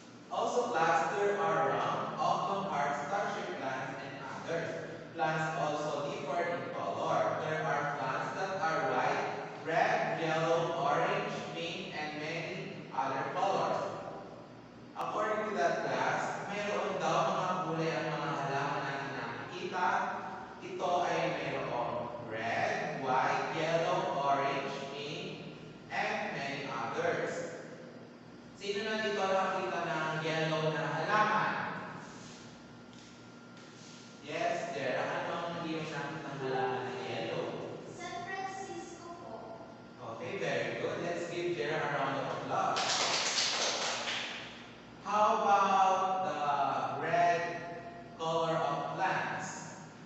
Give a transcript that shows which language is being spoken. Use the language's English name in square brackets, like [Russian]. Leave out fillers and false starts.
[English] Also, class, there are round, oblong hearts, star-shaped plants, and others. Plants also differ in color. There are plants that are white, red, yellow, orange, pink, and many other colors. According to that class, [Filipino] mayroon daw mga kulay ang mga halaman natin nakikita. Ito ay mayroong red, white, yellow, orange, pink, [English] and many others. [Filipino] Sino na dito nakakita ng yellow na halaman? [English] Yes, there. [Filipino] Ano ang iyong nakita ng halaman na yellow? San Francisco po. [English] Okay, very good. Let's give Jera a round of applause. How about the red color of plants?